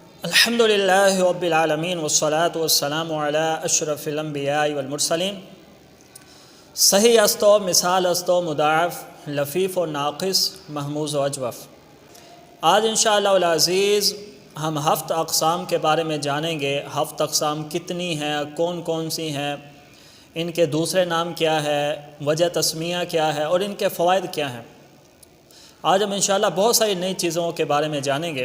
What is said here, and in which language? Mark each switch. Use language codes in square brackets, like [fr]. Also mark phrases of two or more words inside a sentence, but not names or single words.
[ar] الحمد للہ رب العالمین والصلاة والسلام علی اشرف الانبیاء والمرسلین۔ [fa] صحیح است و مثال است و مضاعف، لفیف و ناقص، محموز و اجوف۔ [ur] آج [ar] انشاءاللہ العزیز [ur] ہم 7 اقسام کے بارے میں جانیں گے۔ 7 اقسام کتنی ہیں، کون کون سی ہیں، ان کے دوسرے نام کیا ہے، وجہ تسمیہ کیا ہے اور ان کے فوائد کیا ہیں۔ آج ہم انشاءاللہ بہت ساری نئی چیزوں کے بارے میں جانیں گے۔